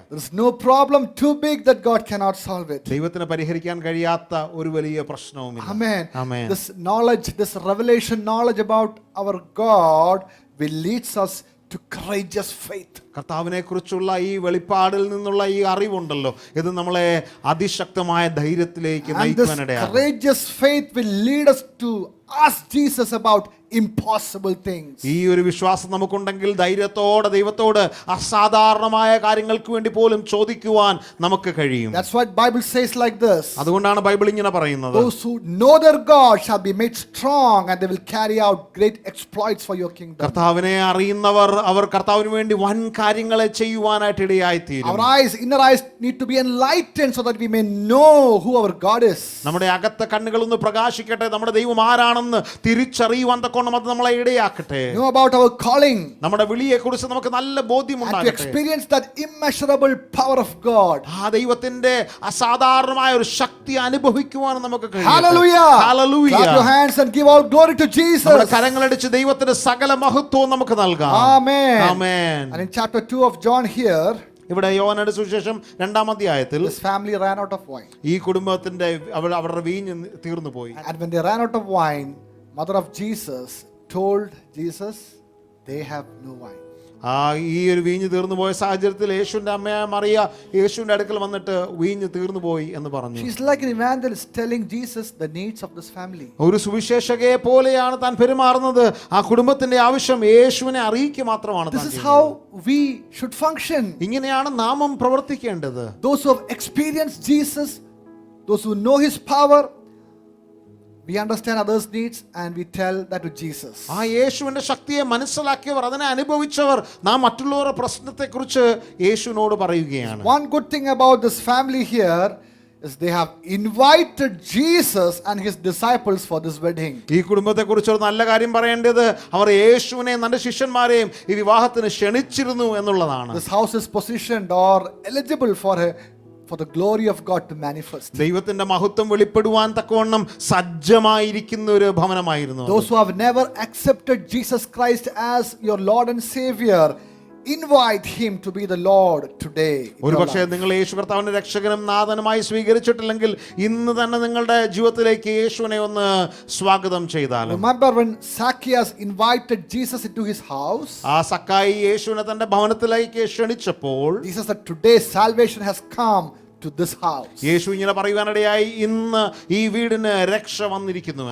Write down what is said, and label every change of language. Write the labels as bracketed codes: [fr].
[en] There is no problem too big that God cannot solve it. [ml] ദൈവത്തിന് പരിഹരിക്കാൻ കഴിയാത്ത ഒരു വലിയ പ്രശ്നവുമില്ല. [en] Amen. [ml] Amen. [en] This knowledge, this revelation knowledge about our God will leads us to courageous faith. [ml] കർത്താവിനെ കുറിച്ചുള്ള ഈ വെളിപ്പാടിൽ നിന്നുള്ള ഈ അറിവുണ്ടല്ലോ, ഇത് നമ്മളെ അതിശക്തമായ ധൈര്യത്തിലേക്ക് [en] And this [ml] നയിക്കാനിടയാകും. [en] courageous faith will lead us to ask Jesus about impossible things. [ml] ഈ ഒരു വിശ്വാസം നമുക്കുണ്ടെങ്കിൽ ധൈര്യത്തോടെ ദൈവത്തോട് അസാധാരണമായ കാര്യങ്ങൾക്ക് വേണ്ടി പോലും ചോദിക്കുവാൻ നമുക്ക് കഴിയും. [en] That's what Bible says like this. [ml] അതുകൊണ്ടാണ് ബൈബിൾ ഇങ്ങനെ പറയുന്നത്, [en] Those who know their God shall be made strong and they will carry out great exploits for your kingdom. [ml] കർത്താവിനെ അറിയുന്നവർ അവർ കർത്താവിന് വേണ്ടി വൻ കാര്യങ്ങളെ ചെയ്യുവാനായിട്ട് ഇടയായിത്തീരും. [en] Our eyes, inner eyes need to be enlightened so that we may know who our God is. [ml] നമ്മുടെ അകത്തെ കണ്ണുകളൊന്ന് പ്രകാശിക്കട്ടെ, നമ്മുടെ ദൈവം ആരാണെന്ന് തിരിച്ചറിയുവാൻ തക്കോണം അത് നമ്മളെ ഇടയാക്കട്ടെ. [en] Know about our calling. [ml] നമ്മുടെ വിളിയെ കുറിച്ച് നമുക്ക് നല്ല [en] And to [ml] ബോധ്യമുണ്ടാകട്ടെ. [en] experience that immeasurable power of God. [ml] ആ ദൈവത്തിന്റെ അസാധാരണമായ ഒരു ശക്തി അനുഭവിക്കുവാൻ നമുക്ക് കഴിയട്ടെ. [en] Hallelujah. Hallelujah. Clap your hands and give all glory to Jesus. [ml] നമ്മുടെ കരങ്ങളടിച്ച് ദൈവത്തിന്റെ സകല മഹത്വവും നമുക്ക് നൽകാം. [en] Amen. [ml] Amen. [en] And in chapter 2 of John here, [ml] ഇവിടെ യോഹന്നാന്റെ സുവിശേഷം 2-ാം അധ്യായത്തിൽ [en] this family ran out of wine. [ml] ഈ കുടുംബത്തിന്റെ അവരുടെ വീഞ്ഞ് തീർന്നു പോയി. [en] And when they ran out of wine, mother of Jesus told Jesus, they have no wine. [ml] ഈ ഒരു വീഞ്ഞ് തീർന്നു പോയ സാഹചര്യത്തിൽ യേശുവിന്റെ അമ്മയായ മറിയ യേശുവിന്റെ അടുക്കൽ വന്നിട്ട് വീഞ്ഞ് തീർന്നു പോയി എന്ന് പറഞ്ഞു. [en] She's like an evangelist telling Jesus the needs of this family. [ml] ഒരു സുവിശേഷകയെ പോലെയാണ് താൻ പെരുമാറുന്നത്. ആ കുടുംബത്തിന്റെ ആവശ്യം യേശുവിനെ അറിയിക്കുക മാത്രമാണ്. [en] This is how we should function. [ml] ഇങ്ങനെയാണ് നാമം പ്രവർത്തിക്കേണ്ടത്. [en] Those who have experienced Jesus, those who know His power, we understand others' needs and we tell that to Jesus. [ml] ആ യേശുവിന്റെ ശക്തിയെ മനസ്സിലാക്കിയവർ, അതിനെ അനുഭവിച്ചവർ, നാം മറ്റുള്ളവരുടെ പ്രശ്നത്തെക്കുറിച്ച് യേശുവിനോട് പറയുകയാണ്. [en] One good thing about this family here, is they have invited Jesus and his disciples for this wedding. [ml] ഈ കുടുംബത്തെക്കുറിച്ച് ഒരു നല്ല കാര്യം പറയേണ്ടത് അവർ യേശുവിനെയും തന്റെ ശിഷ്യന്മാരെയും ഈ വിവാഹത്തിന് ക്ഷണിച്ചിരുന്നു എന്നുള്ളതാണ്. [en] This house is positioned or eligible for the glory of God to manifest. [ml] ദൈവത്തിന്റെ മഹത്വം വെളിപ്പെടുവാൻ തക്കവണ്ണം സജ്ജമായിരിക്കുന്ന ഒരു ഭവനമായിരുന്നു. [en] Those who have never accepted Jesus Christ as your Lord and Savior, invite him to be the Lord today. [ml] ഒരുപക്ഷെ നിങ്ങൾ യേശു കർത്താവിന്റെ രക്ഷകനും നാഥനുമായി സ്വീകരിച്ചിട്ടില്ലെങ്കിൽ ഇന്ന് തന്നെ നിങ്ങളുടെ ജീവിതത്തിലേക്ക് യേശുവിനെ ഒന്ന് സ്വാഗതം ചെയ്താലും. [en] Remember when Zacchaeus invited Jesus into his house? [ml] ആ സക്കായി യേശുവിനെ തന്റെ ഭവനത്തിലേക്ക് ക്ഷണിച്ചപ്പോൾ [en] Jesus said, today salvation has come to this house. [ml] യേശു ഇങ്ങനെ പറയുവാനിടയായി, ഇന്ന് ഈ വീടിന് രക്ഷ വന്നിരിക്കുന്നു.